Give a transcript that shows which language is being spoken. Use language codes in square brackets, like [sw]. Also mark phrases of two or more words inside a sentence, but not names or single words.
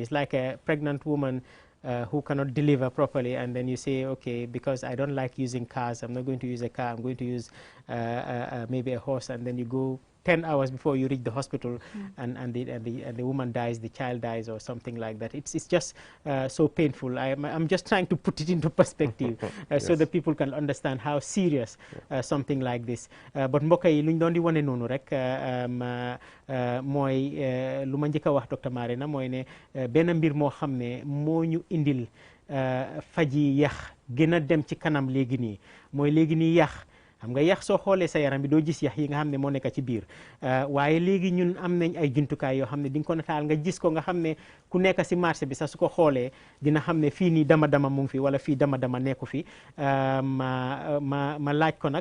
[en] It's like a pregnant woman who cannot deliver properly, and then you say, okay, because I don't like using cars, I'm not going to use a car, I'm going to use maybe a horse, and then you go 10 hours before you reach the hospital, and the woman dies, the child dies, or something like that. It's just so painful. I'm just trying to put it into perspective so that people can understand how serious something like this. [wo] But mbokk yi luñ doon di wane noonu rek mooy lu ma njëkk a wax Dr. Marena mooy ne benn mbir moo xam ne moo ñu indil faji yax gën a dem ci kanam léegi nii mooy léegi nii yax. xam nga yax soo xoolee sa yaram bi doo gis yax yi nga xam ne moo nekk ci biir waaye léegi ñun am nañ ay jumtukaay yoo xam ne di nga ko nataal nga gis ko nga xam ne ku nekk si marché bi sax su ko xoolee dina xam ne fii nii dama mu ngi fi wala fii dama nekku fi ma laaj ko nag